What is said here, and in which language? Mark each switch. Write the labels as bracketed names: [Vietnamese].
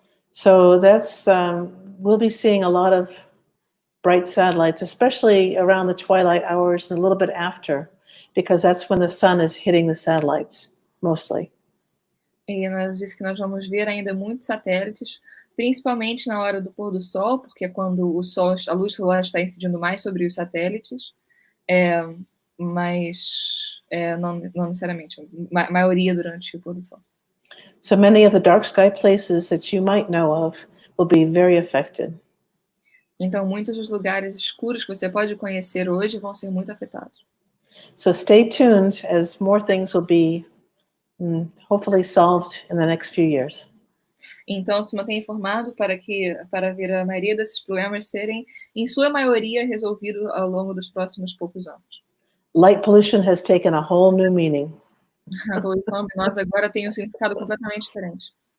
[English] So that's, we'll be seeing a lot of bright satellites, especially around the twilight hours and a little bit after, because that's when the sun is hitting the satellites, mostly. [Portuguese] E nós disse que nós vamos ver ainda muitos satélites, principalmente na hora do pôr do sol, porque é quando o sol, a luz solar está incidindo mais sobre os satélites, mas não necessariamente, a maioria durante o pôr do sol. [English] So many of the dark sky places that you might know of will be very affected. [Portuguese] Então, muitos dos lugares escuros que você pode conhecer hoje vão ser muito afetados. [English] So stay tuned as more things will be hopefully solved in the next few years. [Portuguese] Então, se mantenha informado para ver a maioria desses problemas serem, em sua maioria, resolvidos ao longo dos próximos poucos anos. [English] Light pollution has taken a whole new meaning. [Portuguese] A poluição luminosa agora tem um significado completamente diferente.